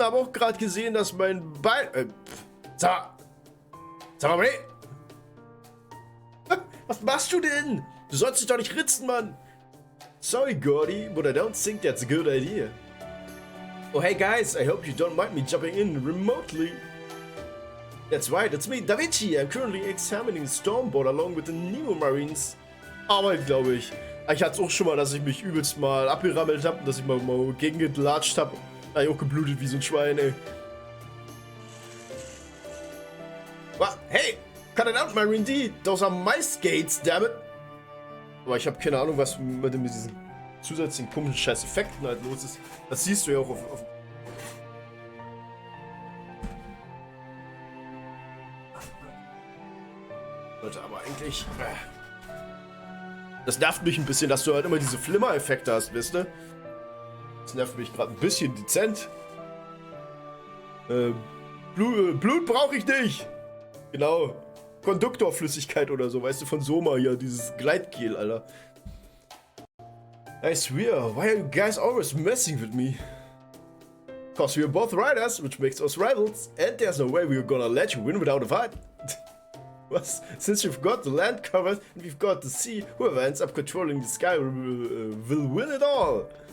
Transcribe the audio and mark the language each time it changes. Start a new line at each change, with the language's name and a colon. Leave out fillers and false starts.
German: Hab auch gerade gesehen, dass mein Bein... Sag mal, hey! Was machst du denn? Du sollst dich doch nicht ritzen, Mann!
English: Sorry, Gordy, but I don't think that's a good idea. Oh, hey guys, I hope you don't mind me jumping in remotely. That's right, it's me, Da Vinci. I'm currently examining the Stormboard along with the Nemo Marines.
German: Aber glaube ich. Ich hatte es auch schon mal, dass ich mich übelst mal abgerammelt habe, dass ich mal gegengelatscht habe. Da hab ich auch geblutet wie so ein Schwein, ey.
English: Hey! Cut it out, Marine D! Those are my skates, damn it!
German: Aber ich habe keine Ahnung, was mit diesen zusätzlichen komischen scheiß Effekten halt los ist. Das siehst du ja auch auf Leute, aber eigentlich... Das nervt mich ein bisschen, dass du halt immer diese Flimmer-Effekte hast, wisst ihr? Das nervt mich gerade ein bisschen dezent. Blut brauche ich nicht! Genau. Konduktorflüssigkeit oder so, weißt du, von Soma hier, dieses Gleitgel, Alter.
English: I swear, why are you guys always messing with me? Cause we are both riders, which makes us rivals, and there's no way we're gonna let you win without a fight. Was? Since you've got the land covered and we've got the sea, whoever ends up controlling the sky will win it all.